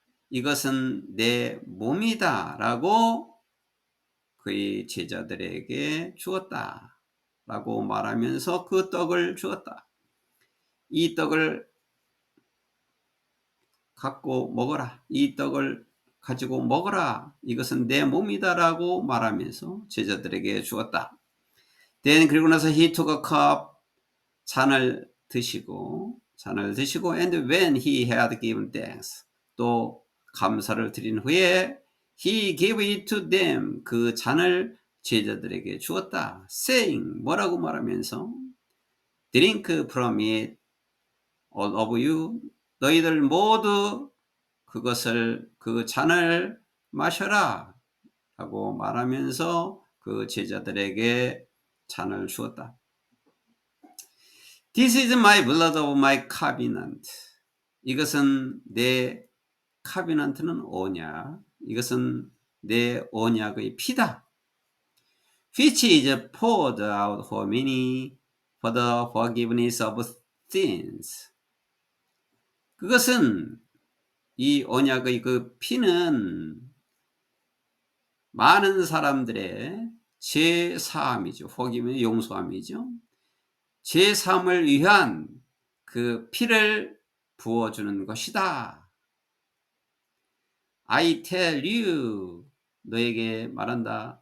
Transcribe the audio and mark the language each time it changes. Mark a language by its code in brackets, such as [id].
[ko] 이것은 내 몸이다 라고 그의 제자들에게 주었다 라고 말하면서 그 떡을 주었다. 이 떡을 갖고 먹어라. 이 떡을 가지고 먹어라. 이것은 내 몸이다 라고 말하면서 제자들에게 주었다. [en] Then [ko] 그리고 나서 [en] he took a cup, [ko] 잔을 드시고 [en] and when he had given thanks, [ko] 또 감사를 드린 후에 [en] he gave it to them, [ko] 그 잔을 제자들에게 주었다. saying, 뭐라고 말하면서 [en] drink from it, all of you, [ko] 너희들 모두 그것을 그 잔을 마셔라 라고 말하면서 그 제자들에게 잔을 주었다. [en] This is my blood of my covenant. [ko] 이것은 내 covenant는 언약. 이것은 내 언약의 피다. [en] Which is poured out for many for the forgiveness of sins. [ko] 그것은 이 언약의 그 피는 많은 사람들의 죄 사함이죠. forgiveness 용서함이죠. 죄 사함을 위한 그 피를 부어주는 것이다. [en] I tell you, [ko] 너에게 말한다.